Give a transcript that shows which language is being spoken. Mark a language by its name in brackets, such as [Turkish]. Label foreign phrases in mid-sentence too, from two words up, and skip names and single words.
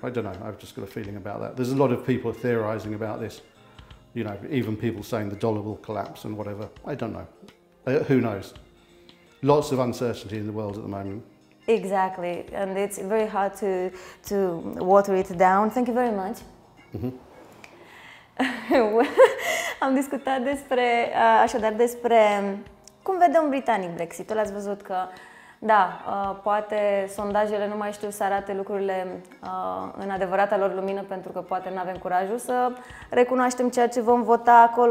[English] I don't know, I've just got a feeling about that. There's a lot of people theorising about this, you know, even people saying the dollar will collapse and whatever. I don't know. Who knows? Lots of uncertainty in the world at the moment. Exactly, and it's very hard to water it down. Thank you very much. [Romanian] Am discutat așadar despre cum vede un britanic Brexit-ul. Ați văzut că da, poate sondajele nu mai știu să arate lucrurile în adevărata lor lumină, pentru că poate nu avem curajul să recunoaștem ceea ce vom vota acolo.